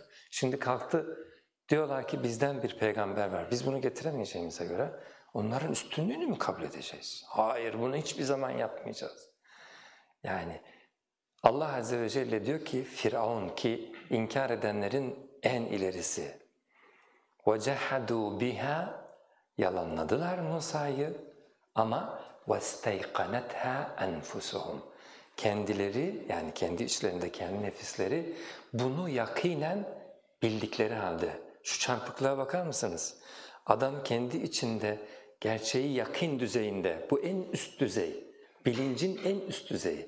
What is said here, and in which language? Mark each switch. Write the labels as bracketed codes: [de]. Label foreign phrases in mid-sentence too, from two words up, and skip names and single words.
[tr] Şimdi kalktı diyorlar ki bizden bir peygamber var, biz bunu getiremeyeceğimize göre onların üstünlüğünü mü kabul edeceğiz? Hayır, bunu hiçbir zaman yapmayacağız. Yani Allah Azze ve Celle diyor ki Firavun ki inkar edenlerin en ilerisi [ar] وَجَحَدُوا بِهَا [tr] yalanladılar Musa'yı ama [ar] وَاسْتَيْقَنَتْهَا أَنْفُسُهُمْ [tr] kendileri yani kendi içlerinde kendi nefisleri bunu yakinen bildikleri halde. Şu çarpıklığa bakar mısınız? Adam kendi içinde gerçeği yakın düzeyinde, bu en üst düzey, bilincin en üst düzeyi.